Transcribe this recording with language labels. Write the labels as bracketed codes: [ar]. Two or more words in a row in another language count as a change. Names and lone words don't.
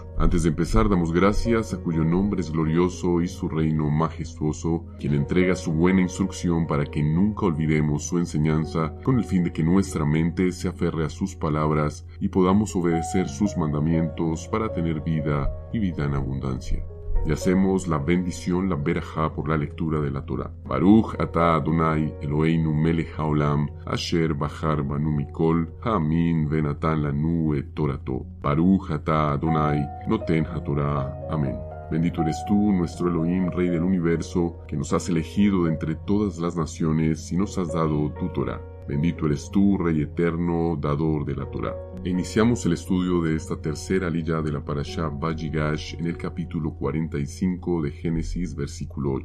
[es] Antes de empezar damos gracias a cuyo nombre es glorioso y su reino majestuoso, quien entrega su buena instrucción para que nunca olvidemos su enseñanza, con el fin de que nuestra mente se aferre a sus palabras y podamos obedecer sus mandamientos para tener vida y vida en abundancia. Y hacemos la bendición, la berajá, por la lectura de la Torá. [he] ברוך אתה אדני אלהינו מלך העולם, אשר בחר בנו מכל, העמים ונתן לנו את תורתו. ברוך אתה אדני נותן התורה. [es] Amén. Bendito eres tú, nuestro Elohim, Rey del universo, que nos has elegido de entre todas las naciones y nos has dado tu Torá. Bendito eres tú, Rey eterno, dador de la Torá. Iniciamos el estudio de esta tercera aliyah de la parashá Vayigash en el capítulo 45 de Génesis, versículo 8.